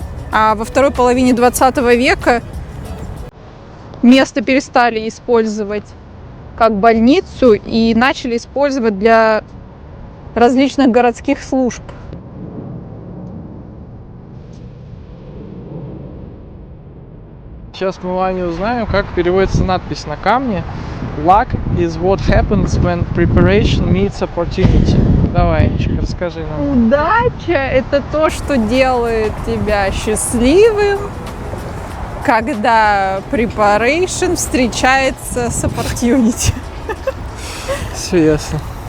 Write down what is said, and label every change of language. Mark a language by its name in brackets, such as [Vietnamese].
[Russian] А во второй половине 20 века место перестали использовать как больницу и начали использовать для различных городских служб. Сейчас мы вами узнаем, как переводится надпись на камне. [English] Luck is what happens when preparation meets opportunity. [Russian] Давай, Анечка, расскажи нам. Удача – это то, что делает тебя счастливым, когда preparation встречается с opportunity. Все ясно.